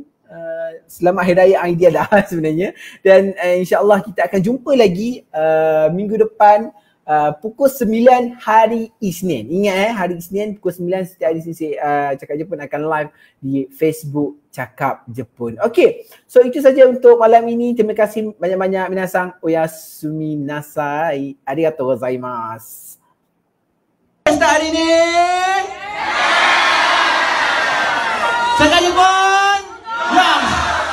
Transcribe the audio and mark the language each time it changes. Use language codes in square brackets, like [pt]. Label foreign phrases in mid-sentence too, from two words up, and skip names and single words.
[ms] Selamat Hari Raya Aidillah sebenarnya. Dan insyaAllah kita akan jumpa lagi minggu depan pukul 9 hari Isnin. Ingat hari Isnin pukul 9 setiap hari Isnin Cakap Jepun akan live di Facebook Cakap Jepun. Okay, so itu saja untuk malam ini. Terima kasih banyak-banyak minasang. [ja] おやすみなさい。ありがとうございます. [ms] Pesta hari ini. Cakap Jepun.